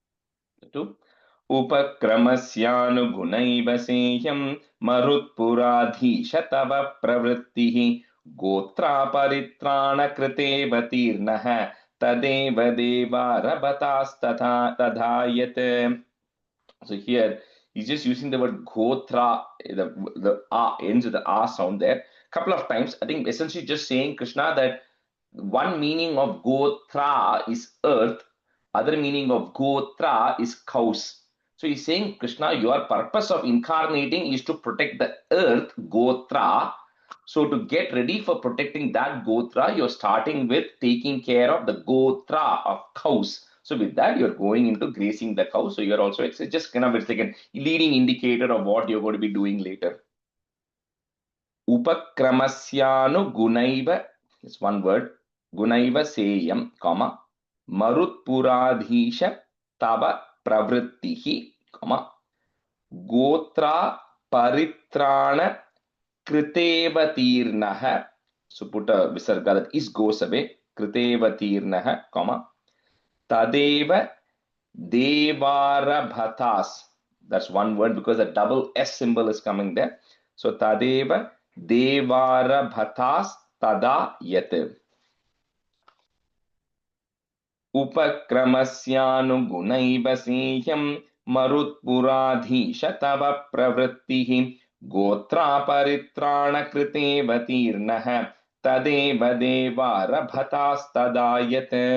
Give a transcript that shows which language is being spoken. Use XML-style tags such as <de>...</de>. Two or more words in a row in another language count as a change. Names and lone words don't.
<sa>उपक्रमस्यानुगुणैव सेयं मरुत्पुराधीश तव प्रवृत्तिः गोत्रापरित्राणकृतेव तीर्णः तदेव देवारभतास्तथा तथायत्.</sa> <en>So here he's just using the word gotra, the a ends with the a sound there couple of times. I think essentially just saying Krishna that one meaning of gotra is earth, other meaning of gotra is cows. So he's saying, Krishna, your purpose of incarnating is to protect the earth, gotra. So to get ready for protecting that gotra, you're starting with taking care of the gotra of cows. So with that, you're going into grazing the cow. So you're also, it's just kind of, it's like a leading indicator of what you're going to be doing later.</en> <sa>उपक्रमस्यानु गुणैव,</sa> <en>it's one word,</en> <sa>गुणैव सेयं, comma, मरुत्पुराधीश तव प्रवृत्तिः, comma, गोत्र परित्राण कृतेव तीर्णः.</sa> <en>So put a visarga that is goes away,</en> <sa>कृतेव तीर्णः, comma, तदेव देवारभतास्.</sa> <en>That's one word because a double S symbol is coming there.</en> <sa>So तदेव देवारभतास् तदा यत्. उपक्रमस्यानु सेह्यं मरुत्पुराधीश तव प्रवृत्तिः गोत्र परित्राण कृतेव तीर्णः तदेव देवारभतास् तदा यत्.</sa>